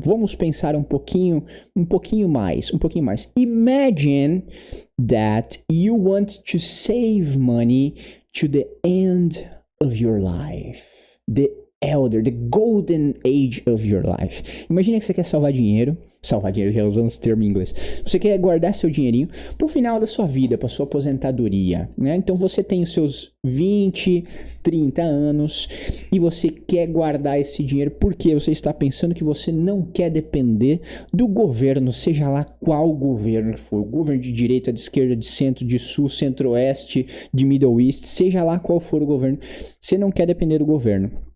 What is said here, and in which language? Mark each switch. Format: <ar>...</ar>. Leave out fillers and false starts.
<pt>Vamos pensar um pouquinho mais.</pt> <en>Imagine that you want to save money to the end of your life. The golden age of your life.</en> <pt>Imagina que você quer salvar dinheiro, já usando esse termo em inglês. Você quer guardar seu dinheirinho pro final da sua vida, pra sua aposentadoria, né? Então você tem os seus 20, 30 anos e você quer guardar esse dinheiro porque você está pensando que você não quer depender do governo, seja lá qual governo for, governo de direita, de esquerda, de centro, de sul, centro-oeste, de middle east, seja lá qual for o governo, você não quer depender do governo.</pt>